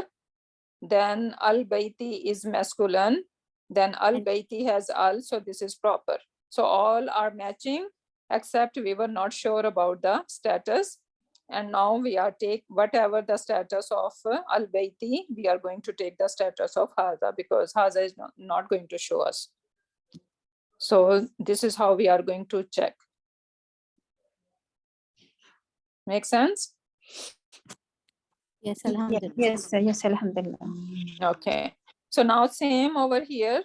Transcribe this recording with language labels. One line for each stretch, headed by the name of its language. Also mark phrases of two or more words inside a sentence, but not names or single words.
English: Then al-bayti is masculine. Then al-bayti has al, so this is proper. So all are matching, except we were not sure about the status. And now we are take whatever the status of al-bayti, we are going to take the status of haza, because haza is not going to show us. So this is how we are going to check. Make sense? Yes, alhamdulillah. Yes, alhamdulillah. Okay. So now same over here.